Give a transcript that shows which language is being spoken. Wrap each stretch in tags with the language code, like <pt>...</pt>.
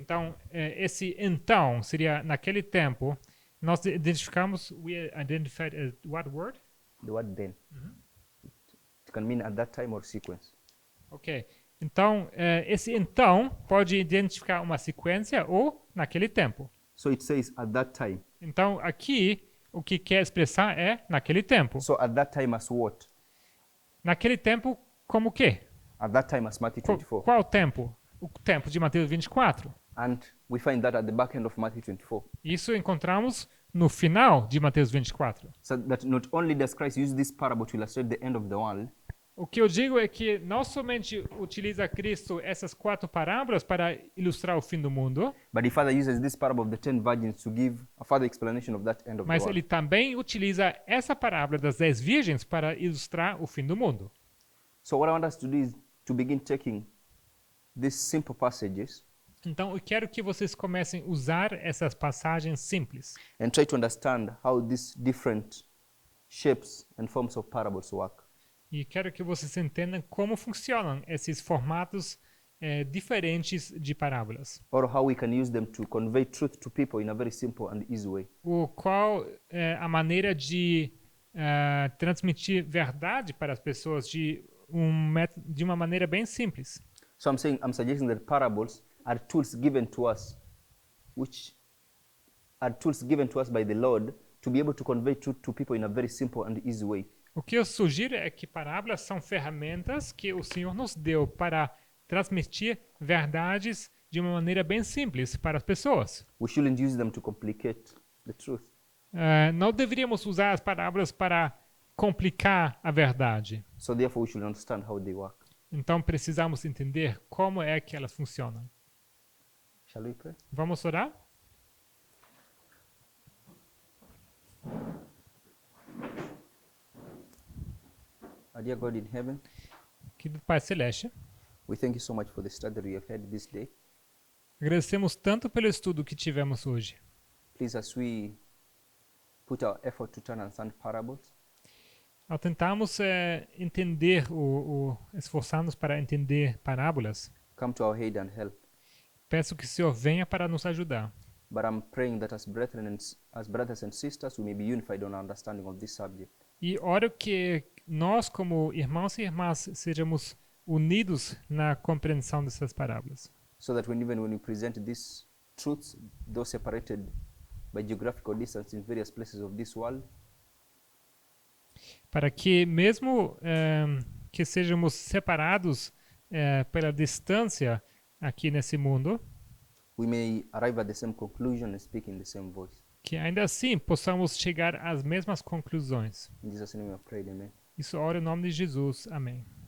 <pt>Então, esse então seria naquele tempo. Nós identificamos,</pt> <en>we identified what word? The word then. It can mean at that time or sequence. Ok.</en> <pt>Então, esse então pode identificar uma sequência ou naquele tempo.</pt> <en>So it says at that time.</en> <pt>Então, aqui, o que quer expressar é naquele tempo.</pt> <en>So at that time as what?</en> <pt>Naquele tempo, como o quê?</pt> <en>At that time as Matthew 24.</en> <pt>Qual tempo? O tempo de Mateus 24.</pt> <en>And we find that at the back end of Matthew 24.</en> <pt>Isso encontramos no final de Mateus 24.</pt> <en>So that not only does Christ use this parable to illustrate the end of the world,</en> <pt>O que eu digo é que não somente utiliza Cristo essas 4 parábolas para ilustrar o fim do mundo,</pt> <en>but he further uses this parable of the 10 virgins to give a further explanation of that end of the</en> <pt>mas</pt> <en>world.</en> <pt>ele também utiliza essa parábola das 10 virgens para ilustrar o fim do mundo.</pt> <en>So what I want us to do is to begin taking these simple passages</en> <pt>Então, eu quero que vocês comecem a usar essas passagens simples</pt> <en>and try to understand how these different shapes and forms of parables work.</en> <pt>e quero que vocês entendam como funcionam esses formatos diferentes de parábolas.</pt> <en>Or how we can use them to convey truth to people in a very simple and easy way.</en> <pt>Qual é a maneira de transmitir verdade para as pessoas de uma maneira bem simples.</pt> <en>So I'm suggesting that parables are tools given to us, which are tools given to us by the Lord to be able to convey truth to people in a very simple and easy way.</en> <pt>O que eu sugiro é que parábolas são ferramentas que o Senhor nos deu para transmitir verdades de uma maneira bem simples para as pessoas.</pt> <en>We shouldn't use them to complicate the truth.</en> <pt>Não deveríamos usar as parábolas para complicar a verdade.</pt> <en>So therefore we should understand how they work.</en> <pt>Então precisamos entender como é que elas funcionam.</pt> <en>Shall we pray?</en> <pt>Vamos orar?</pt> <en>Our dear God in heaven,</en> <pt>Querido Pai Celeste,</pt> <en>we thank you so much for the study that we have had this day.</en> <pt>agradecemos tanto pelo estudo que tivemos hoje.</pt> <en>Please, as we put our effort to try and understand parables,</en> <pt>Ao tentarmos entender, esforçar-nos para entender parábolas,</pt> <en>come to our aid and help.</en> <pt>peço que o Senhor venha para nos ajudar.</pt> <en>But I'm praying that as brothers and sisters, we may be unified on our understanding of this subject.</en> <pt>E oro que nós, como irmãos e irmãs, sejamos unidos na compreensão dessas parábolas.</pt> <en>So that even when we present these truths, though separated by geographical distance in various places of this world,</en> <pt>Para que mesmo que sejamos separados pela distância aqui nesse mundo,</pt> <en>we may arrive at the same conclusion and speak in the same voice.</en> <pt>que ainda assim possamos chegar às mesmas conclusões.</pt> <en>In Jesus' name I pray, amen.</en> <pt>Isso oro em nome de Jesus. Amém.</pt>